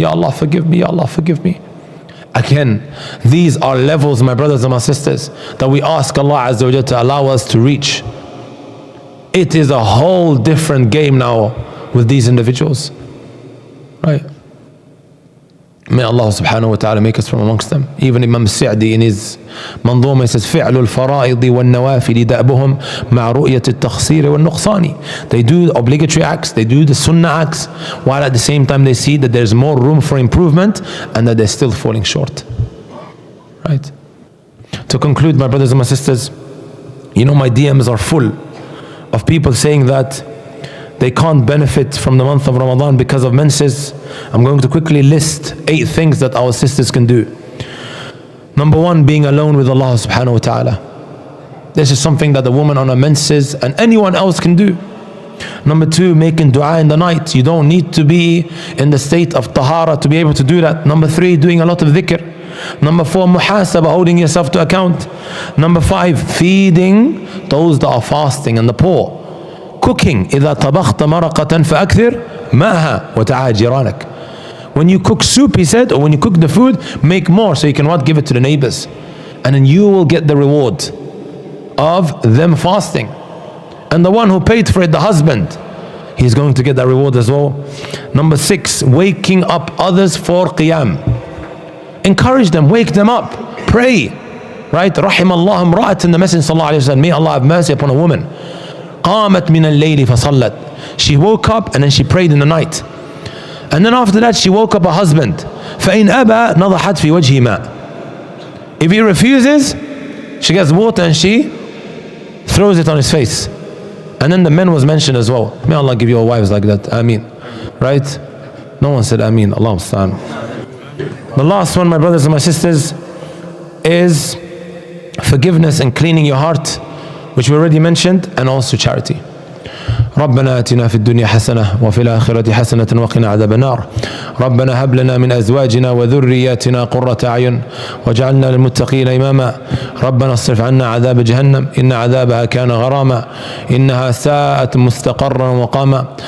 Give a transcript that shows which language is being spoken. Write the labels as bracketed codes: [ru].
[en] Ya Allah, forgive me. Ya Allah, forgive me. Again, these are levels, my brothers and my sisters, that we ask Allah Azza wa Jalla to allow us to reach. It is a whole different game now with these individuals. Right? May Allah subhanahu wa ta'ala make us from amongst them. [ar] Even Imam Sa'di in his Manzuma says, فِعْلُ الْفَرَائِضِ وَالنَّوَافِلِ دَأْبُهُمْ مَعْ رُؤْيَةِ التَّخْصِيرِ وَالنُّقْصَانِ. [en] They do obligatory acts, they do the sunnah acts, while at the same time they see that there's more room for improvement and that they're still falling short. Right? To conclude, my brothers and my sisters, you know, my DMs are full of people saying that they can't benefit from the month of Ramadan because of menses. I'm going to quickly list 8 things that our sisters can do. Number 1, being alone with Allah subhanahu wa ta'ala. This is something that the woman on her menses and anyone else can do. Number 2, making dua in the night. You don't need to be in the state of tahara to be able to do that. Number 3, doing a lot of dhikr. Number 4, muhasabah, holding yourself to account. Number 5, feeding those that are fasting and the poor. Cooking. [ar] إذا طبخت مرقة فأكثر ماءها وتعاهد جيرانك. [en] When you cook soup, he said, or when you cook the food, make more so you can what? Give it to the neighbors. And then you will get the reward of them fasting. And the one who paid for it, the husband, he's going to get that reward as well. Number 6, waking up others for qiyam. Encourage them, wake them up, pray. Right? [ar] رحم الله امرأة, [en] in the Messenger sallallahu alayhi wa sallam, may Allah have mercy upon a woman. [ar] قامت من الليل فصلت. [en] She woke up and then she prayed in the night. And then after that she woke up her husband. [ar] فإن أبى نضحت في وجهه ماء. [en] If he refuses, she gets water and she throws it on his face. And then the men was mentioned as well. May Allah give you all wives like that. Ameen. Right? No one said Ameen. Allah musta'an. The last one, my brothers and my sisters, is forgiveness and cleaning your heart, which we already mentioned, and also charity. [ar] ربنا آتنا في الدنيا حسنة وفي الآخرة حسنة وقنا عذاب النار. ربنا هب لنا من أزواجنا وذرياتنا قرة أعين واجعلنا للمتقين إماما. ربنا اصرف عنا عذاب جهنم إن عذابها كان غراما إنها ساءت مستقرا وقاما.